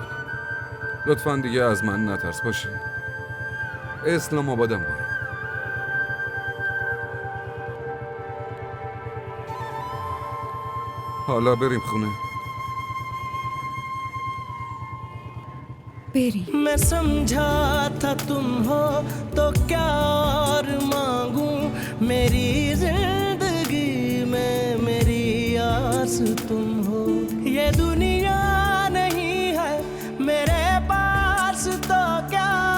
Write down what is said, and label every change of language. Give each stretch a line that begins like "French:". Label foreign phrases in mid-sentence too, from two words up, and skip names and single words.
Persian: لطفاً دیگه از من نترس باشه. اسلام آبادم برو. حالا بریم خونه. بریم.
Hindi: मैं समझा था तुम हो तो क्या और मांगू मेरी जिंदगी में मेरी आस तुम हो ये दुनिया नहीं है मेरे पास तो क्या